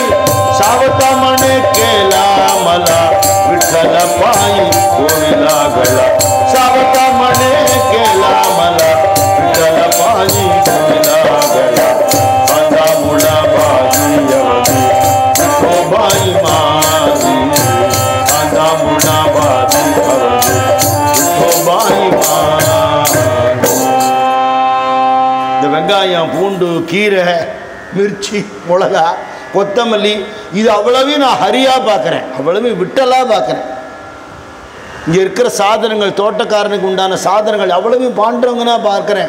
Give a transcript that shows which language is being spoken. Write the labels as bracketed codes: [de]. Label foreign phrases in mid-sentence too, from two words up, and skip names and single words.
[mr] सावता मने केला मला विठ्ठल पायी गोविला गळा, सावता मने केला मला विठ्ठल पायी गोविला गळा, कांदा मुळा भाजी अवधी विठो बाई माझी, कांदा मुळा भाजी अवधी विठो बाई माझी. [ta] இந்த வெங்காயம், பூண்டு, கீரை, மிர்ச்சி, மிளகா, கொத்தமல்லி இது அவ்வளவையும் நான் ஹரியாக பார்க்குறேன், அவ்வளவையும் விட்டலாக பார்க்குறேன். இங்கே இருக்கிற சாதனங்கள், தோட்டக்காரனுக்கு உண்டான சாதனங்கள் அவ்வளவையும் பாண்டவங்கன்னா பார்க்குறேன்.